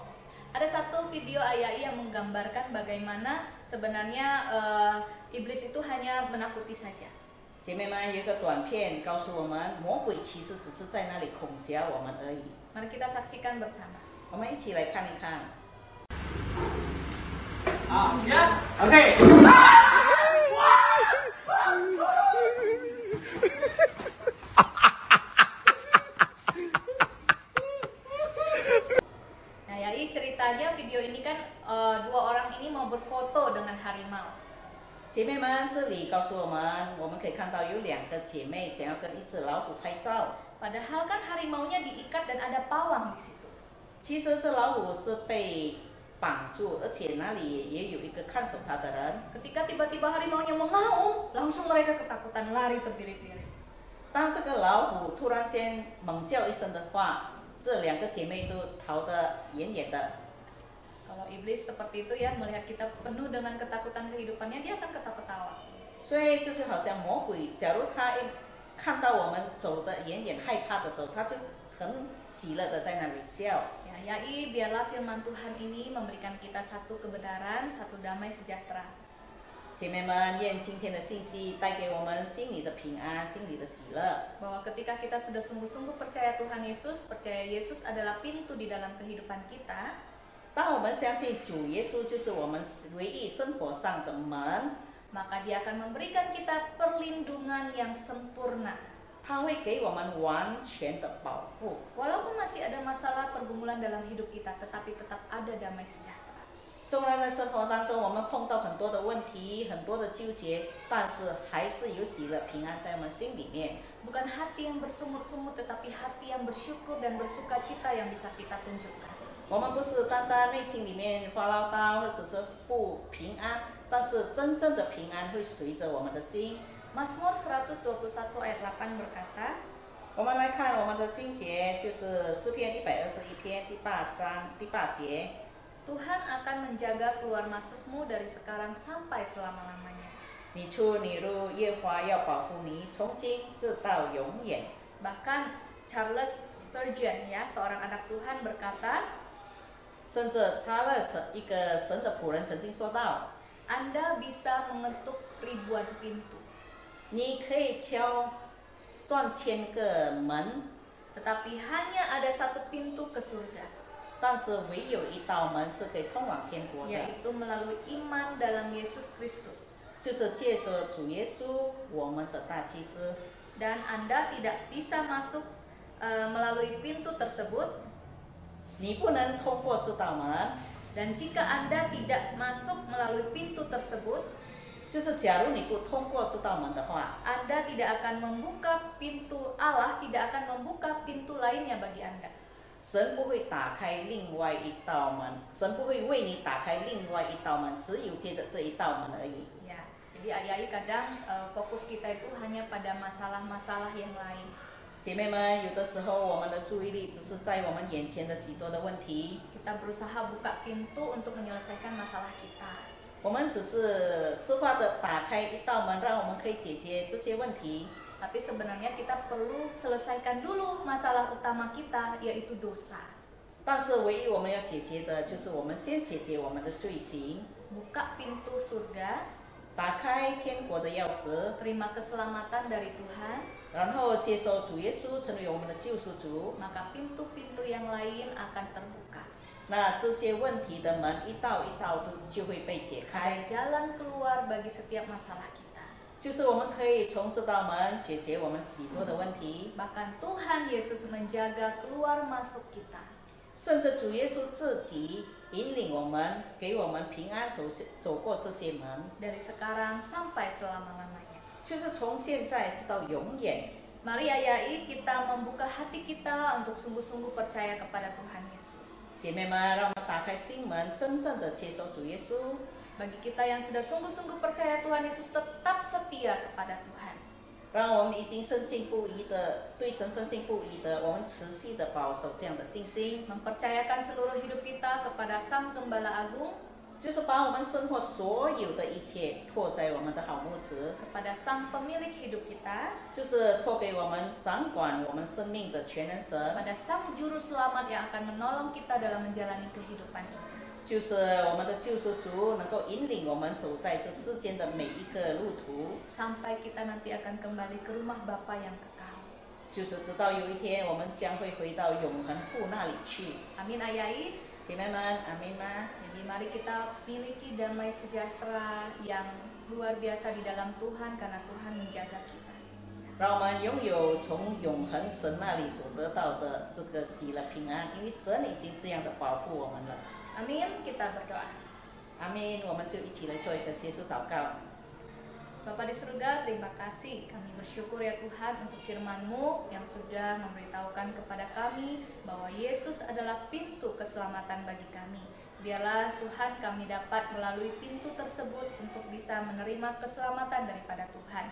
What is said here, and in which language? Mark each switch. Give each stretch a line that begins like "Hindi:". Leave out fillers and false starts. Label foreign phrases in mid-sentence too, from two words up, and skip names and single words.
Indonesian: Ada satu video ayai yang menggambarkan bagaimana sebenarnya iblis itu hanya menakuti saja.
Chinese: 姐妹们，有一个短片告诉我们，魔鬼其实只是在那里恐吓我们而已。
Indonesian: Mari kita saksikan bersama.
Chinese: 我们一起来看一看。好 ，OK。
Indonesian: Ceritanya video ini kan dua orang ini mau berfoto dengan harimau.
Chinese: 姐妹们，这里告诉我们可以看到有两个姐妹想要跟一只老虎拍照。
Indonesian: Padahal kan harimaunya diikat dan ada pawang di situ.
Chinese: 其实这老虎是被绑住，而且那里也有一个看守它的人。
Indonesian: Ketika tiba-tiba harimaunya mengaum, langsung mereka ketakutan lari terbirit-birit.
Chinese: 当这个老虎突然间猛叫一声的话，这两个姐妹就逃得远远的。
Indonesian: Kalau iblis seperti itu ya, melihat kita penuh dengan ketakutan kehidupannya, dia akan ketawa-ketawa.
Chinese: 所以这就好像魔鬼，假如他一看到我们走得远远害怕的时候，他就很喜乐的在那里笑。
Indonesian: Yai, biarlah firman Tuhan ini memberikan kita satu kebenaran, satu damai sejahtera.
Chinese: 姐妹们，愿今天的信息带给我们心里的平安，心里的喜乐。
Indonesian: Bahwa ketika kita sudah sungguh-sungguh percaya Tuhan Yesus, percaya Yesus adalah pintu di dalam kehidupan kita.
Chinese: 当我们相信主耶稣就是我们唯一生活上的门，
Indonesian: maka Dia akan memberikan kita perlindungan yang sempurna.
Chinese: 他会给我们完全的保护。
Indonesian: Walaupun masih ada masalah pergumulan dalam hidup kita, tetapi tetap ada damai sejahtera.
Chinese: 纵然在生活当中我们碰到很多的问题，很多的纠结，但是还是有喜乐平安在我们心里面。
Indonesian: Bukan hati yang bersumut-sumut, tetapi hati yang bersyukur dan bersukacita yang bisa kita tunjukkan.
Chinese: 我们不是单单内心里面发唠叨，或者是不平安，但是真正的平安会随着我们的心。
Indonesian: Mazmur 121 ayat 8 berkata,
Chinese: 我们来看我们的经节，就是诗篇121篇第8章第8节。
Indonesian: Tuhan akan menjaga keluar masukmu dari sekarang sampai selama-lamanya.
Chinese: 你出你入，耶和华要保护你，从今直到永远。
Indonesian: Bahkan Charles Spurgeon ya, seorang anak Tuhan berkata,
Chinese: 甚至查勒一个神的仆人曾经说到，
Indonesian: Anda bisa mengetuk ribuan pintu,
Chinese: 你可以敲上千个门，
Indonesian: tetapi hanya ada satu pintu ke surga,
Chinese: 但是唯有一道门是可以通往天国的，
Indonesian: yaitu melalui iman dalam Yesus Kristus.
Chinese: 就是借着主耶稣，我们的大祭司。
Indonesian: Dan Anda tidak bisa masuk melalui pintu tersebut.
Chinese: 你不能通过这道门，
Indonesian: Dan jika Anda tidak masuk melalui pintu tersebut,
Chinese: 就是假如你不通过这道门的话，
Indonesian: Anda tidak akan membuka pintu Allah, tidak akan membuka pintu lainnya bagi Anda.
Chinese: 神不会打开另外一道门，神不会为你打开另外一道门，只有接着这一道门而已。
Indonesian: Ya, jadi ayai kadang fokus kita itu hanya pada masalah-masalah yang lain.
Chinese: 姐妹们，有的时候我们的注意力只是在我们眼前的许多的问题，
Indonesian: Kita berusaha buka pintu untuk menyelesaikan masalah kita.
Chinese: 我们只是设法的打开一道门，让我们可以解决这些问题。
Indonesian: Tapi sebenarnya kita perlu selesaikan dulu masalah utama kita, yaitu dosa.
Chinese: 但是唯一我们要解决的，就是我们先解决我们的罪行，
Indonesian: Buka pintu surga,
Chinese: 打开天国的钥匙，
Indonesian: terima keselamatan dari Tuhan,
Chinese: 然后接受主耶稣成为我们的救赎主。
Indonesian: maka pintu-pintu yang lain akan terbuka.
Chinese: 那这些问题的门一道一道都就会被解
Indonesian: Ada
Chinese: 开，
Indonesian: jalan keluar bagi setiap masalah kita.
Chinese: 就是我们可以从这道门解决我们许多的问题。
Indonesian: Bahkan Tuhan Yesus menjaga keluar masuk kita.
Chinese: 甚至主耶稣自己引领我们，给我们平安走过这些门，
Indonesian: Dari sekarang sampai selama-lamanya.
Chinese: 就是从现在直到永远。
Indonesian: Mari ayai kita membuka hati kita untuk sungguh-sungguh percaya kepada Tuhan Yesus.
Chinese: 姐妹们，让我们打开心门，真正的接受主耶稣。
Indonesian: Bagi kita yang sudah sungguh-sungguh percaya Tuhan Yesus, tetap setia kepada Tuhan.
Chinese: 让我们已经深信不疑的，对神深信不疑的，我们持续的保守这样的信心，
Indonesian: Mempercayakan seluruh hidup kita kepada Sang Gembala Agung,
Chinese: 就是把我们生活所有的一切托在我们的好牧子，
Indonesian: kepada Sang Pemilik hidup kita,
Chinese: 就是托给我们掌管我们生命的全能神，
Indonesian: kepada Sang Juru Selamat yang akan menolong kita dalam menjalani kehidupan ini.
Chinese: 就是我们的救赎主，能够引领我们走在这世间的每一个路途，
Indonesian: Sampai kita nanti akan kembali ke rumah Bapa yang kekal.
Chinese: 就是直到有一天我们将会回到永恒父那里去。
Indonesian: Amin ayai.
Chinese: 姐妹们，阿门吗？
Indonesian: Jadi mari kita miliki damai sejahtera yang luar biasa di dalam Tuhan karena Tuhan menjaga kita.
Chinese: 让我们拥有从永恒神那里所得到的这个喜乐平安，因为神已经这样的保护我们了。
Indonesian: Amin, kita berdoa.
Chinese: 阿门，我们就一起来做一个结束祷告。
Indonesian: Bapa di surga, terima kasih. Kami bersyukur ya Tuhan untuk firman-Mu yang sudah memberitahukan kepada kami bahwa Yesus adalah pintu keselamatan bagi kami. Biarlah Tuhan kami dapat melalui pintu tersebut untuk bisa menerima keselamatan daripada Tuhan.